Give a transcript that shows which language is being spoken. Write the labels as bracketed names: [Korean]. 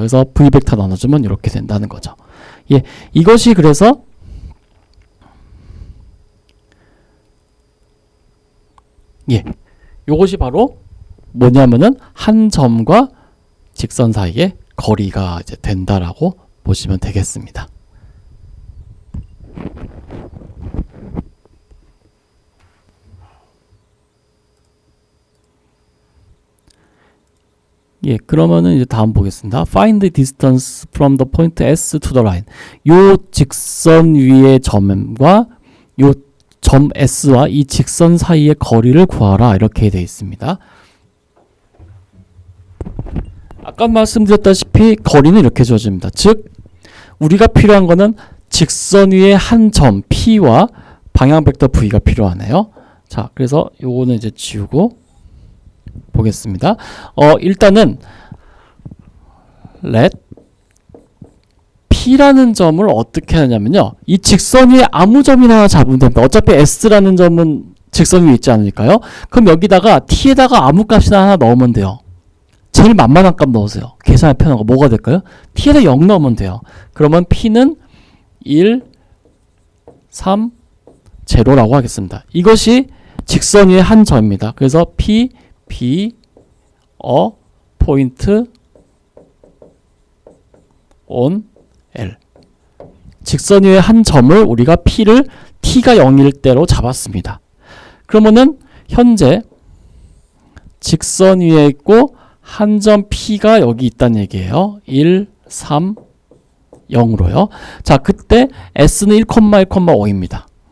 [Korean] 그래서 V 벡터 나눠주면 이렇게 된다는 거죠. 예, 이것이 그래서 요것이 바로 뭐냐면은 한 점과 직선 사이의 거리가 이제 된다라고 보시면 되겠습니다. 예, 그러면은 이제 다음 보겠습니다. [English] Find the distance from the point S to the line. [Korean] 요 직선 위의 점과 요 점 S와 이 직선 사이의 거리를 구하라 이렇게 되어 있습니다. 아까 말씀드렸다시피 거리는 이렇게 주어집니다. 즉 우리가 필요한 거는 직선 위의 한 점 P와 방향 벡터 V가 필요하네요. 자, 그래서 요거는 이제 지우고 보겠습니다. 일단은 let P라는 점을 어떻게 하냐면요. 이 직선 위에 아무 점이나 하나 잡으면 됩니다. 어차피 S라는 점은 직선 위에 있지 않을까요? 그럼 여기다가 T에다가 아무 값이나 하나 넣으면 돼요. 제일 만만한 값 넣으세요. 계산이 편한 거 뭐가 될까요? T에다 0 넣으면 돼요. 그러면 P는 1, 3, 0라고 하겠습니다. 이것이 직선 위의 한 점입니다. 그래서 P, B, 포인트, on, L. 직선 위의 한 점을 우리가 P를 T가 0일 때로 잡았습니다. 그러면은 현재 직선 위에 있고 한 점 P가 여기 있다는 얘기예요. 1, 3, 0으로요. 자, 그때 S는 1,1,5입니다.